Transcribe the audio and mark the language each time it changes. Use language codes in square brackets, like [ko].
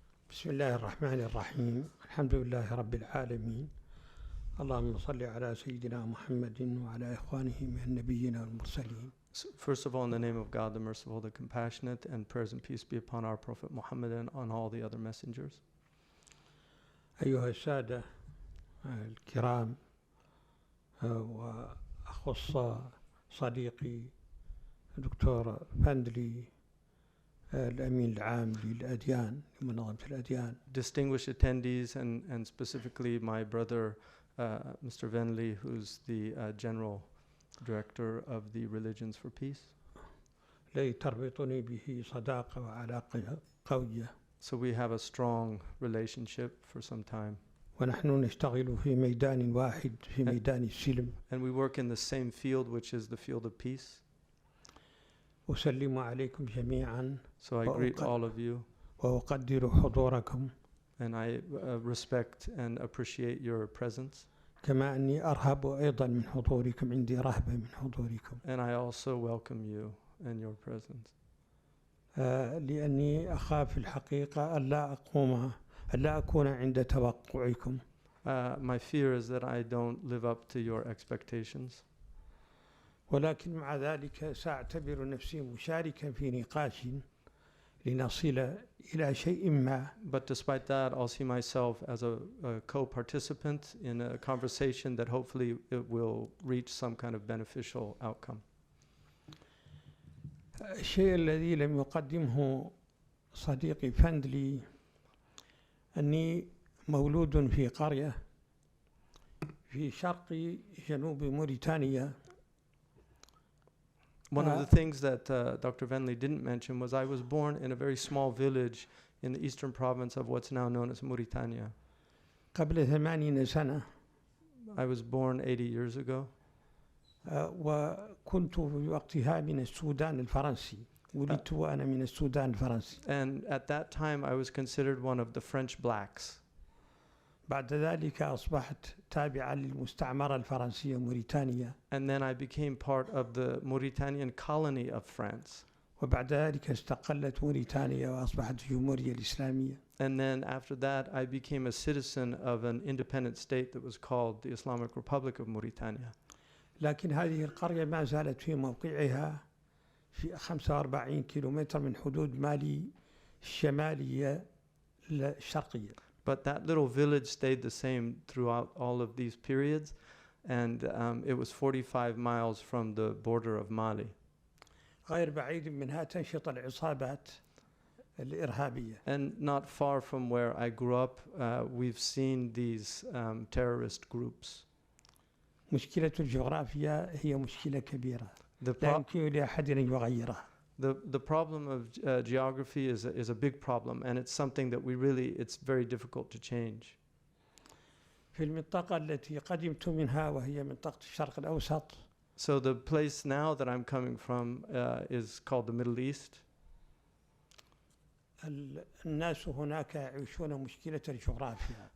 [ar] بسم الله الرحمن الرحيم الحمد لله رب العالمين اللهم صل على سيدنا محمد وعلى إخوانه من النبيين والمرسلين. [en] First of all, in the name of God, the merciful, the compassionate, and prayers and peace be upon our Prophet Muhammad and on all the other messengers. [ar] أيها السادة الكرام وأخص صديقي دكتور فندلي الأمين العام للأديان لمنظمة الأديان [en] distinguished attendees, and specifically my brother, Mr. Venley, who's the General Director of the Religions for Peace. [ar] الذي تربطني به صداقة وعلاقة قوية. [en] So we have a strong relationship for some time. [ar] ونحن نشتغل في ميدان واحد في ميدان السلم. [en] And we work in the same field, which is the field of peace. [ar] أسلم عليكم جميعا. [en] So I greet all of you. [ar] وأقدر حضوركم. [en] And I respect and appreciate your presence. [ar] كما أني أرهب أيضا من حضوركم عندي رهبة من حضوركم. [en] And I also welcome you and your presence. [ar] لأني أخاف الحقيقة ألا أكون عند توقعكم. [en] My fear is that I don't live up to your expectations. [ar] ولكن مع ذلك سأعتبر نفسي مشاركا في نقاش لنصل إلى شيء ما. [en] But despite that, I'll see myself as a co-participant in a conversation that hopefully it will reach some kind of beneficial outcome. [ar] الشيء الذي لم يقدمه صديقي فندلي أني مولود في قرية في شرق جنوب موريتانيا. [en] One of the things that Dr. Venley didn't mention was I was born in a very small village in the eastern province of what's now known as Mauritania. [ar] قبل 80 سنة. [en] I was born 80 years ago. [ar] وكنت في وقتها من السودان الفرنسي. ولدت وأنا من السودان الفرنسي. [en] And at that time I was considered one of the French blacks. [ar] بعد ذلك أصبحت تابعا للمستعمرة الفرنسية موريتانيا. [en] And then I became part of the Mauritanian colony of France. [ar] وبعد ذلك استقلت موريتانيا وأصبحت الجمهورية الإسلامية. [en] And then after that I became a citizen of an independent state that was called the Islamic Republic of Mauritania. [ar] لكن هذه القرية ما زالت في موقعها في 45 كيلومتر من حدود مالي الشمالية الشرقية. [en] But that little village stayed the same throughout all of these periods, and it was 45 miles from the border of Mali. [ar] غير بعيد منها تنشط العصابات الإرهابية. [en] And not far from where I grew up, we've seen these terrorist groups. [ar] مشكلة الجغرافيا هي مشكلة كبيرة. لا يمكن لأحد أن يغيرها. [en] The problem of geography is a big problem, and it's something that it's very difficult to change. [ar] في المنطقة التي قدمت منها وهي منطقة الشرق الأوسط. [en] So the place now that I'm coming from is called the Middle East. [ar] الناس هناك يعيشون مشكلة الجغرافيا.